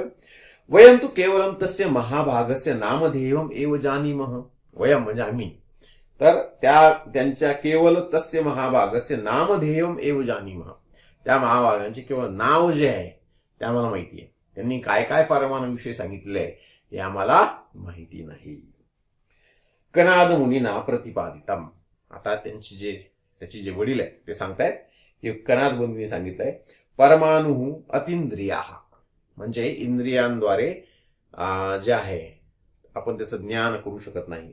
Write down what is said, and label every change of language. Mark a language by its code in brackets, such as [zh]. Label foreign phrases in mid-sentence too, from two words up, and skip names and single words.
[sa] वयम तु केवलम तस्य महाभागस्य नामधेयम एव जानीमः. वयम [mr] म्हणजे आम्ही, तर त्यांच्या [sa] केवल तस्य महाभागस्य नामधेयम एव जानीमः, [mr] त्या महाभागांचे केवळ नाव जे आहे ते आम्हाला माहिती आहे. त्यांनी काय काय परमाणु विषयी सांगितलंय हे आम्हाला माहिती नाही. [sa] कनाद मुनीना प्रतिपादितम. [mr] आता त्याचे जे वडील आहेत ते सांगतायत की कनाद मुनींनी सांगितलंय [sa] परमाणु अतींद्रिया, [mr] म्हणजे इंद्रियांद्वारे जे आहे आपण त्याचं ज्ञान करू शकत नाही.